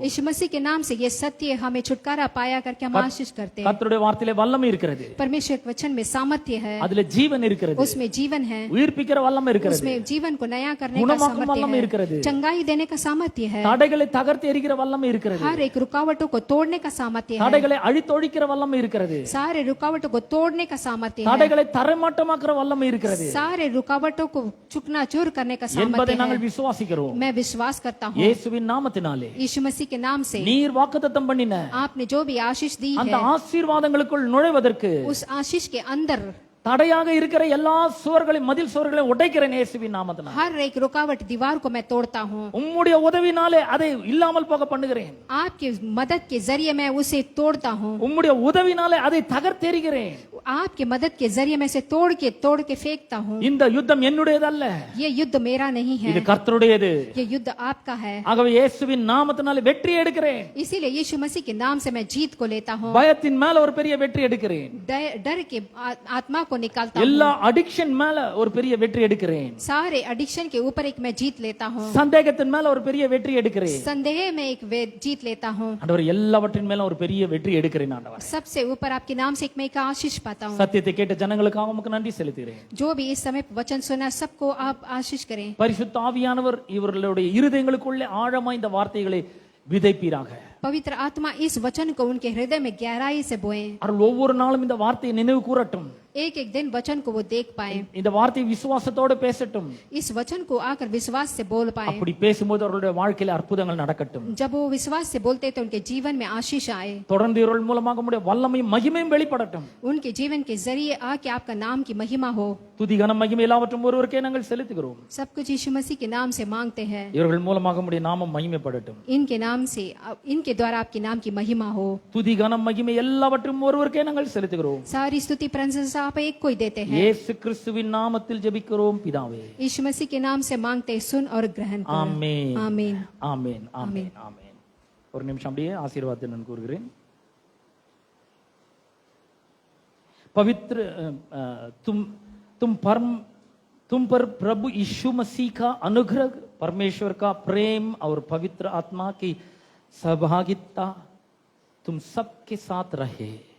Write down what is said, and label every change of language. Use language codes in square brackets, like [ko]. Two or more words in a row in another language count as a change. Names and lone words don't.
[hi] यीशु मसीह के नाम से ये सत्य हमें छुटकारा पाया करके हम आशीष करते हैं। [ta] கர்த்தருடைய வார்த்தையிலே வல்லமை இருக்கிறது. [hi] परमेश्वर के वचन में सामर्थ्य है। [ta] அதுல ஜீவன் இருக்கிறது. [hi] उसमें जीवन है। [ta] உயிர்ப்பிக்கிற வல்லமை இருக்கிறது. [hi] उसमें जीवन को नया करने का [ta] குணமாக்கும் வல்லமை [hi] सामर्थ्य [ta] இருக்கிறது. [hi] है। चंगाई देने का सामर्थ्य है। [ta] தடைகளை தகர்த்து எறிகிற வல்லமை இருக்கிறது. [hi] हर एक रुकावटों को तोड़ने का सामर्थ्य है। [ta] தடைகளை அழித்தொழிக்கிற வல்லமை இருக்கிறது. [hi] सारे रुकावटों को तोड़ने का सामर्थ्य है। [ta] தடைகளை தரைமட்டமாக்குற வல்லமை இருக்கிறது [hi] सारे रुकावटों को चूर करने का [ta] என்பதை [hi] सामर्थ्य [ta] நாங்கள் [hi] है। [ta] விசுவாசிக்கிறோம். [hi] मैं विश्वास करता हूँ [ta] இயேசுவின் நாமத்தினாலே [hi] यीशु मसीह के नाम से [ta] நீர் வாக்குத்தத்தம் பண்ணின [hi] आपने जो भी आशीष दी [ta] அந்த [hi] है [ta] ஆசீர்வாதங்களுக்குள் நுழைவதற்கு [hi] उस आशीष के अंदर [ta] தடையாக இருக்கிற எல்லா சுவர்களையும் மதில் சுவர்களையும் உடைக்கிறேன் இயேசுவின் நாமத்தினாலே. [hi] हर एक रुकावट दीवार को मैं तोड़ता हूँ। [ta] உம்முடைய உதவினாலே அதை இல்லாமல் போக பண்ணுகிறேன். [hi] आपकी मदद के जरिए मैं उसे तोड़ता हूँ। [ta] உம்முடைய உதவினாலே அதை தகர்த்தெறிகிறேன். [hi] आपके मदद के जरिए मैं इसे तोड़ के फेंकता हूँ। [ta] இந்த யுத்தம் என்னுடையதல்ல, [hi] ये युद्ध मेरा नहीं [ta] இது [hi] है, [ta] கர்த்தருடையது. [hi] ये युद्ध आपका है। [ta] ஆகவே இயேசுவின் நாமத்தினாலே வெற்றி எடுக்கிறேன். [hi] इसीलिए यीशु मसीह के नाम से मैं जीत को लेता हूँ। [ta] பயத்தின் மேல ஒரு பெரிய வெற்றி எடுக்கிறேன். [hi] डर के आत्मा को निकालता हूँ। [ta] எல்லா அடிக்ஷன் மேல ஒரு பெரிய வெற்றி எடுக்கிறேன். [hi] सारे एडिक्शन के ऊपर एक मैं जीत लेता हूँ। [ta] சந்தேகத்தின் மேல ஒரு பெரிய வெற்றி எடுக்கிறேன். [hi] संदेह में एक जीत लेता हूँ। [ta] ஆண்டவர் எல்லாவற்றின் மேல ஒரு பெரிய வெற்றி எடுக்கிறேன் ஆண்டவர். [hi] सबसे ऊपर आपके नाम से एक मैं एक आशीष पाता हूँ। [ta] சத்தியத்தை கேட்ட ஜனங்களுக்காக உமக்கு நன்றி செலுத்துகிறேன். [hi] जो भी इस समय वचन सुना सबको आप आशीष करें। [ta] பரிசுத்த ஆவியானவர் இவர்களுடைய இருதயங்களுக்குள்ளே ஆழமாய் இந்த வார்த்தைகளை விதைப்பீராக. [hi] पवित्र आत्मा इस वचन को उनके हृदय में गहराई से बोए। [ta] அவர்கள் ஒவ்வொரு நாளும் இந்த வார்த்தையை நினைவு கூறட்டும். [hi] एक एक दिन वचन को वो देख पाए। [ta] இந்த வார்த்தை விசுவாசத்தோடு பேசட்டும். [hi] इस वचन को आकर विश्वास से बोल पाए। [ta] அப்படி பேசும்போது அவர்களுடைய வாழ்க்கையில அற்புதங்கள் நடக்கட்டும். [hi] जब वो विश्वास से बोलते तो उनके जीवन में आशीष आए। [ta] தொடர்ந்து இவர்கள் மூலமாக உம்முடைய வல்லமையும் மகிமையும் வெளிப்படட்டும். [hi] उनके जीवन के जरिए आके आपका नाम की महिमा हो। [ta] துதி கனம் மகிமை எல்லாவற்றும் ஒருவருக்கே நாங்கள் செலுத்துகிறோம். [hi] सब कुछ यीशु मसीह के नाम से मांगते हैं। [ta] இவர்கள் மூலமாக உம்முடைய நாமம் மகிமைப்படட்டும். [hi] इनके नाम से इनके द्वारा आपके नाम की महिमा हो। [ta] துதி கனம் மகிமை எல்லாவற்றும் ஒருவருக்கே நாங்கள் செலுத்துகிறோம். [hi] सारी स्तुति प्रशंसा आप एक को ही देते हैं। [ta] இயேசு கிறிஸ்துவின் நாமத்தில் ஜெபிக்கிறோம் பிதாவே. [hi] यीशु मसीह के नाम से मांगते सुन और ग्रहण कर। [ta] ஆமென். [hi] आमीन। [ta] ஆமென். ஆமென். ஆமென். ஒரு நிமிஷம் அப்படியே ஆசீர்வாதத்தை நான் கூறுகிறேன். [hi] पवित्र तुम पर प्रभु यीशु मसीह का अनुग्रह, परमेश्वर का प्रेम और पवित्र आत्मा की सहभागिता तुम सबके साथ रहे.